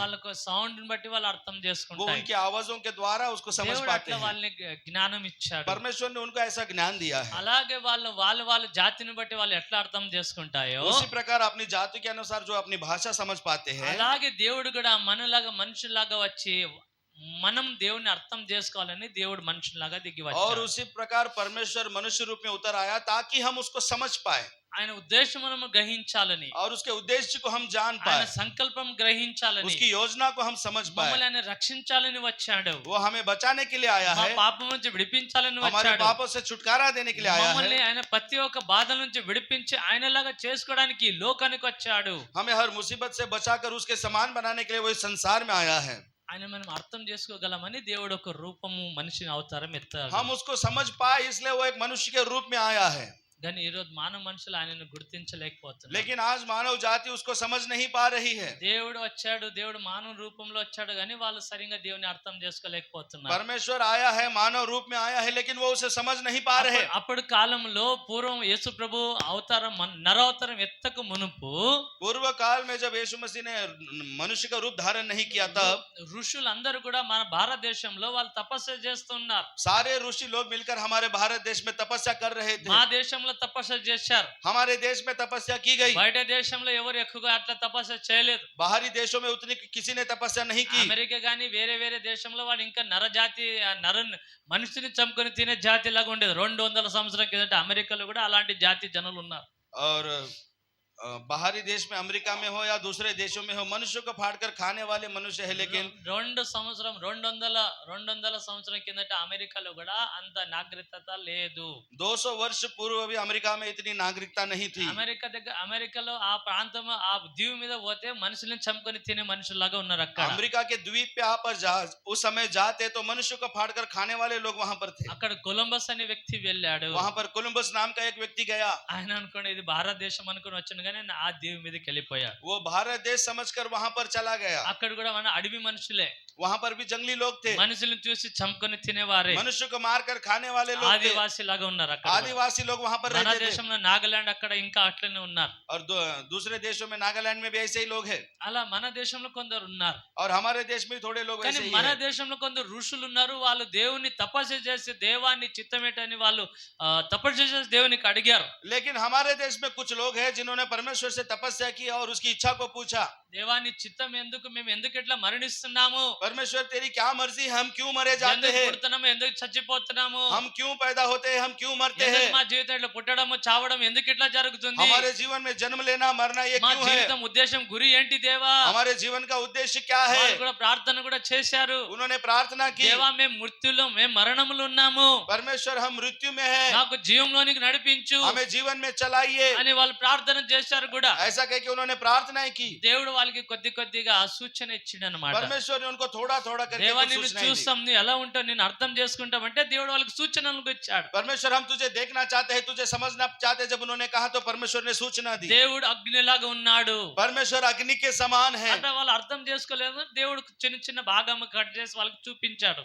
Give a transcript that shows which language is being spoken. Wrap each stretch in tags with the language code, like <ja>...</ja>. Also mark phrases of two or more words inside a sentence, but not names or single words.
<te>వాళ్ళకు సౌండ్ బట్టి వాళ్ళు అర్థం</te> <hi>वो</hi> <te>చేసుకుంటాయి.</te> <hi>उनकी आवाजों के द्वारा उसको समझ</hi> <te>దేవుడు</te> <hi>पाते</hi> <te>అట్లా</te> <hi>हैं।</hi> <te>వాళ్ళని జ్ఞానం ఇచ్చాడు.</te> <hi>परमेश्वर ने उनको ऐसा ज्ञान दिया है।</hi> <te>అలాగే వాళ్ళ జాతిని బట్టి వాళ్ళు ఎట్లా అర్థం చేసుకుంటాయో,</te> <hi>उसी प्रकार अपनी जाति के अनुसार जो अपनी भाषा समझ पाते हैं,</hi> <te>అలాగే దేవుడు కూడా మనలాగా మనుషులాగా వచ్చి మనం దేవుని అర్థం చేసుకోవాలని దేవుడు మనుషులాగా దిగి</te> <hi>और</hi> <te>వచ్చాడు.</te> <hi>उसी प्रकार परमेश्वर मनुष्य रूप में उतर आया ताकि हम उसको समझ पाए</hi> <te>ఆయన ఉద్దేశం మనం గ్రహించాలని,</te> <hi>और उसके उद्देश्य को हम जान</hi> <te>ఆయన</te> <hi>पाए,</hi> <te>సంకల్పం గ్రహించాలని,</te> <hi>उसकी योजना को हम समझ पाए।</hi> <te>మమ్మల్ని ఆయన రక్షించాలని వచ్చాడు.</te> <hi>वो हमें बचाने के लिए आया</hi> <te>మా</te> <hi>है,</hi> <te>పాపం నుంచి విడిపించాలని</te> <hi>हमारे</hi> <te>వచ్చాడు.</te> <hi>पापों से छुटकारा देने के लिए आया</hi> <te>మమ్మల్ని</te> <hi>है,</hi> <te>ఆయన ప్రతి ఒక్క బాధ నుంచి విడిపించి ఆయనలాగా చేసుకోవడానికి ఈ లోకానికి వచ్చాడు.</te> <hi>हमें हर मुसीबत से बचाकर उसके समान बनाने के लिए वो इस संसार में आया है।</hi> <te>ఆయన మనం అర్థం చేసుకోగలమని దేవుడు ఒక రూపము మనిషిని అవతారం ఎత్తాడు.</te> <hi>हम उसको समझ पाए इसलिए वो एक मनुष्य के रूप में आया है।</hi> <te>కానీ ఈ రోజు మానవ మనుషులు ఆయనను గుర్తించలేకపోతున్నారు.</te> <hi>लेकिन आज मानव जाति उसको समझ नहीं पा रही है।</hi> <te>దేవుడు వచ్చాడు, దేవుడు మానవ రూపంలో వచ్చాడు, కానీ వాళ్ళు సరిగ్గా దేవుని అర్థం చేసుకోలేకపోతున్నారు.</te> <hi>परमेश्वर आया है, मानव रूप में आया है, लेकिन वो उसे समझ नहीं पा रहे।</hi> <te>అప్పుడు కాలంలో పూర్వం యేసు ప్రభు అవతారం నరవతారం ఎత్తకు మునుపు</te> <hi>पूर्व काल में जब यीशु मसीह ने मनुष्य का रूप धारण नहीं किया तब</hi> <te>ఋషులందరూ కూడా మన భారతదేశంలో వాళ్ళు తపస్సు చేస్తున్నారు.</te> <hi>सारे ऋषि लोग मिलकर हमारे भारत देश में तपस्या कर रहे थे।</hi> <te>మా దేశంలో తపస్సు చేశారు.</te> <hi>हमारे देश में तपस्या की गई।</hi> <te>బయట దేశంలో ఎవరు ఎక్కువగా అట్లా తపస్సు చేయలేదు.</te> <hi>बाहरी देशों में उतनी किसी ने तपस्या नहीं की।</hi> <te>అమెరికా గానీ వేరే దేశంలో వాళ్ళు ఇంకా మనిషిని చంపుకొని తినే జాతి లాగా ఉండేది. 200 సంవత్సరాల కిందట అమెరికాలో కూడా అలాంటి జాతి జనులు ఉన్నారు.</te> <hi>और बाहरी देश में अमेरिका में हो या दूसरे देशों में हो, मनुष्य को फाड़कर खाने वाले मनुष्य है, लेकिन</hi> <te>200 సంవత్సరం కిందట అమెరికాలో కూడా అంత నాగరికత లేదు.</te> <hi>200 वर्ष पूर्व भी अमेरिका में इतनी नागरिकता नहीं थी।</hi> <te>అమెరికాలో ఆ ప్రాంతం ఆ దీవి మీద పోతే మనుషుల్ని చంపుకొని తినే మనుషుల్లాగా ఉన్నారు అక్కడ.</te> <hi>अमेरिका के द्वीप पे आप उस समय जाते तो मनुष्य को फाड़कर खाने वाले लोग वहां पर थे।</hi> <te>అక్కడ కొలంబస్ అనే వ్యక్తి వెళ్ళాడు.</te> <hi>वहां पर कोलंबस नाम का एक व्यक्ति गया।</hi> <te>ఆయన అనుకోండి ఇది భారతదేశం అనుకుని వచ్చాను, కానీ ఆ దీవి మీదకి వెళ్ళిపోయాడు.</te> <hi>वो भारत देश समझकर वहां पर चला गया।</hi> <te>అక్కడ కూడా మన అడవి మనుషులే,</te> <hi>वहां पर भी जंगली लोग थे,</hi> <te>మనుషులను చూసి చంపుకొని తినేవారే,</te> <hi>मनुष्य को मारकर खाने वाले लोग थे,</hi> <te>ఆదివాసి లాగా ఉన్నారు అక్కడ.</te> <hi>आदिवासी लोग वहां पर</hi> <te>మన</te> <hi>रहते थे।</hi> <te>దేశంలో నాగాలాండ్ అక్కడ ఇంకా అట్లనే ఉన్నారు.</te> <hi>और दूसरे देशों में नागालैंड में भी ऐसे ही लोग हैं।</hi> <te>అలా మన దేశంలో కొందరు ఉన్నారు.</te> <hi>और हमारे देश में भी थोड़े लोग</hi> <te>కానీ</te> <hi>ऐसे ही</hi> <te>మన</te> <hi>हैं।</hi> <te>దేశంలో కొందరు ఋషులు ఉన్నారు. వాళ్ళు దేవుని తపస్సు చేసి దేవాన్ని చిత్తమేటని వాళ్ళు తపస్సు చేసి దేవునికి అడిగారు.</te> <hi>लेकिन हमारे देश में कुछ लोग हैं जिन्होंने परमेश्वर से तपस्या की और उसकी इच्छा को पूछा।</hi> <te>దేవా నీ చిత్తం ఎందుకు, మేము ఎందుకు ఇట్లా మరణిస్తున్నాము,</te> <hi>परमेश्वर तेरी क्या मर्जी, हम क्यों मरे जाते</hi> <te>ఎందుకు</te> <hi>हैं,</hi> <te>పుడుతున్నాము, ఎందుకు చచ్చిపోతున్నాము,</te> <hi>हम क्यों पैदा होते हैं, हम क्यों मरते</hi> <te>ఎందుకు</te> <hi>हैं,</hi> <te>మా జీవితం ఇట్లా పుట్టడము చావడం ఎందుకు ఇట్లా జరుగుతుంది,</te> <hi>हमारे जीवन में जन्म लेना मरना ये</hi> <te>మా</te> <hi>क्यों है,</hi> <te>జీవితం ఉద్దేశం గురి ఏంటి దేవా.</te> <hi>हमारे जीवन का उद्देश्य क्या है.</hi> <te>వాళ్ళు కూడా ప్రార్థన కూడా చేశారు,</te> <hi>उन्होंने प्रार्थना की,</hi> <te>దేవా మేము మృత్యులో మేము మరణములు ఉన్నాము,</te> <hi>परमेश्वर हम मृत्यु में है,</hi> <te>నాకు జీవంలోనికి నడిపించు</te> <hi>हमें जीवन में चलाइए.</hi> <te>అని వాళ్ళు ప్రార్థన చేశారు కూడా.</te> <hi>ऐसा कह के उन्होंने प्रार्थनाएं की.</hi> <te>దేవుడు వాళ్ళకి కొద్దిగా సూచన ఇచ్చిండు అనమాట.</te> <hi>परमेश्वर ने उनको थोड़ा थोड़ा करके</hi> <te>దేవా</te> <hi>कुछ</hi> <te>నిన్ను</te> <hi>सूचनाएं दी.</hi> <te>చూస్తాం, నువ్వు ఎలా ఉంటావు, నేను అర్థం చేసుకుంటాం అంటే దేవుడు వాళ్ళకి సూచనలు ఇచ్చాడు.</te> <hi>परमेश्वर हम तुझे देखना चाहते हैं, तुझे समझना चाहते हैं, जब उन्होंने कहा तो परमेश्वर ने सूचना दी.</hi> <te>దేవుడు అగ్నిలాగా ఉన్నాడు</te> <hi>परमेश्वर अग्नि के समान है.</hi> <te>అంటే వాళ్ళు అర్థం చేసుకోలేదు, దేవుడు చిన్న చిన్న భాగం కట్ చేసి వాళ్ళకి చూపించాడు.</te>